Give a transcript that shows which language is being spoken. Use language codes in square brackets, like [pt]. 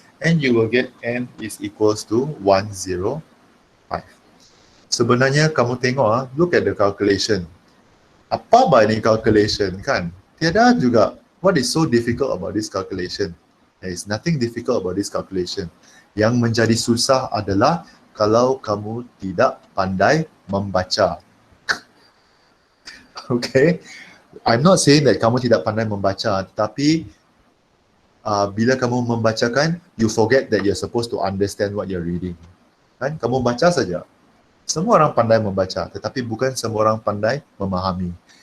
[en] And you will get N is equals to 105. [ms] Sebenarnya kamu tengok, [en] look at the calculation. [ms] Apa bah ini calculation kan? Tiada juga. [en] What is so difficult about this calculation? There is nothing difficult about this calculation. [ms] Yang menjadi susah adalah kalau kamu tidak pandai membaca. [en] Okay? I'm not saying that [ms] kamu tidak pandai membaca, tetapi bila kamu membacakan, [en] you forget that you're supposed to understand what you're reading. [ms] Kan? Kamu baca saja. Semua orang pandai membaca, tetapi bukan semua orang pandai memahami.